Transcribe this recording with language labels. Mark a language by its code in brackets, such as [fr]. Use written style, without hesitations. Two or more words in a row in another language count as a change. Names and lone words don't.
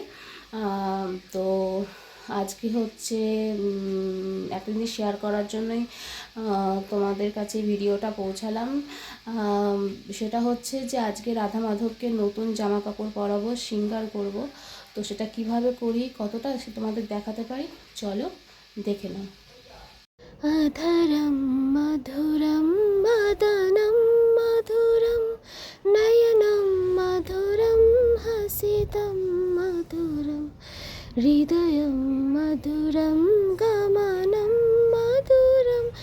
[bn] তো আজকে হচ্ছে একটা জিনিস শেয়ার করার জন্যই তোমাদের কাছে ভিডিওটা পৌঁছালাম। সেটা হচ্ছে যে আজকে রাধা মাধবকে নতুন জামা কাপড় পরাবো, শৃঙ্গার করব। তো সেটা কিভাবে করি, কতটা তোমাদের দেখাতে পারি, চলো দেখে নাও। [sa] अधरं मधुरं वदनं मधुरं नयनं मधुरं हसितं मधुरं हृदयं मधुरं गमनं मधुरं